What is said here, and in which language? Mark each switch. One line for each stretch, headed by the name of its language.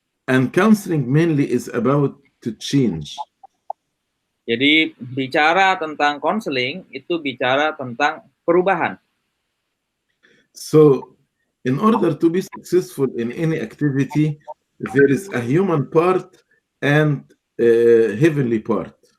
English: And counseling mainly is about to change.
Indonesian: Jadi bicara tentang konseling itu bicara tentang perubahan.
English: So, in order to be successful in any activity, there is a human part and a heavenly part.